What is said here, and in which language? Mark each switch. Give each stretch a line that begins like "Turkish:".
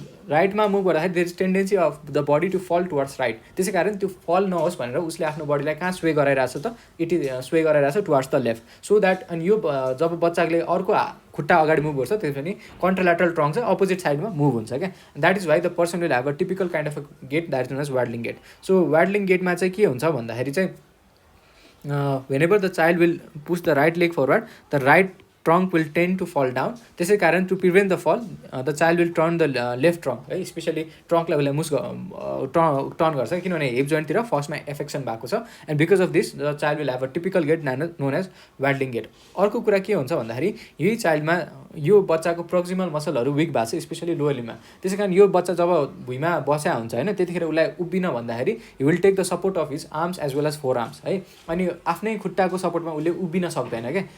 Nepali: राइटमा move गर्दाखेरि
English: there is tendency of the body to fall towards right,
Nepali: त्यसै कारण त्यो फल नहोस् भनेर उसले आफ्नो बडीलाई कहाँ स्वे गराइरहेछ त, इट इज स्वे गराइरहेछ towards the left, so that. अनि यो जब बच्चाले अर्को खुट्टा अगाडि मुभ गर्छ, त्यसो भने कन्ट्राल्याटरल ट्रङ्क चाहिँ अपोजिट साइडमा मुभ हुन्छ क्या।
English: That is why the person will have a typical kind of a gait that is known as waddling gait.
Nepali: So वाडलिङ गेटमा चाहिँ के हुन्छ भन्दाखेरि चाहिँ
English: whenever the child will push the right leg forward, the right trunk will tend to fall down.
Nepali: त्यसै कारण
English: to prevent the fall, the child will turn the left trunk है, especially ट्रङ्कलाई उसले turn गर्छ, किनभने हिप जोइन्टतिर फर्स्टमा एफेक्सन भएको छ, and because of this the child will have a typical gait known as waddling gait.
Nepali: अर्को कुरा के हुन्छ भन्दाखेरि यही चाइल्डमा यो बच्चाको प्रोक्सिमल मसलहरू विक भएको छ, स्पेसली लोवर लिममा, त्यसै कारण यो बच्चा जब भुइँमा बस्या हुन्छ होइन, त्यतिखेर उसलाई उभिन भन्दाखेरि he will take the support of his arms as well as four arms है, अनि आफ्नै खुट्टाको सपोर्टमा उसले उभिन सक्दैन क्या।